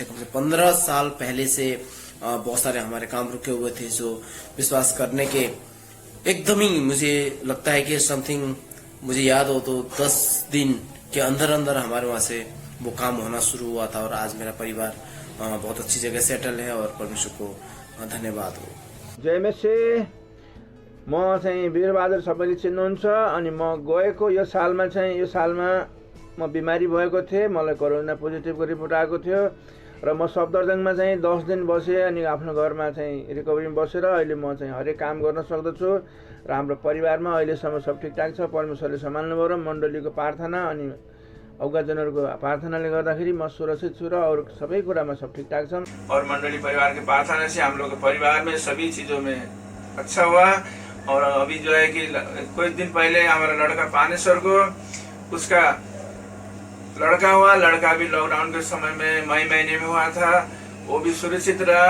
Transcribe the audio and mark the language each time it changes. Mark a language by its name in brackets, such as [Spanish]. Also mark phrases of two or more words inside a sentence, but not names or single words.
[Hindi] कम से 15 साल पहले से बहुत सारे हमारे काम रुके हुए थे, जो विश्वास करने के एकदम ही मुझे लगता है कि समथिंग मुझे याद हो तो 10 दिन के अंदर अंदर हमारे वहाँ से वो काम होना शुरू हुआ था और आज मेरा परिवार बहुत अच्छी जगह सेटल है और परमेश्वर को धन्यवाद हो। जय मसीह। [Nepali] म चाहिँ वीरबहादुर सबैले चिन्नुहुन्छ अनि म गएको यो सालमा म बिमारी भएको थिएँ। मलाई कोरोना पोजिटिभको रिपोर्ट आएको थियो र म सफदरजङमा चाहिँ 10 दिन बसेँ अनि आफ्नो घरमा चाहिँ रिकभरीमा बसेर अहिले म चाहिँ हरेक काम गर्न सक्दछु र हाम्रो परिवारमा अहिलेसम्म सब ठिकठाक छ। परमेश्वरले सम्हाल्नुभयो र मण्डलीको प्रार्थना अनि अवगाजनहरूको प्रार्थनाले गर्दाखेरि म सुरक्षित छु र और सबै कुरामा सब ठिकठाक छ। [Hindi] और मंडली परिवार की प्रार्थना से हम लोग के परिवार में सभी चीज़ों में अच्छा हुआ। और अभी जो है कि कुछ दिन पहले हमारा लड़का पानेश्वर को उसका लड़का हुआ, लड़का भी लॉकडाउन के समय में मई महीने में हुआ था, वो भी सुरक्षित रहा।